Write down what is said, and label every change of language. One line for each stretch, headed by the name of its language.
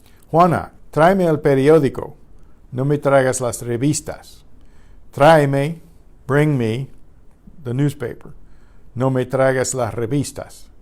Spanish: Juana, tráeme el periódico. No me traigas las revistas.
English: Tráeme, bring me, the newspaper.
Spanish: No me traigas las revistas.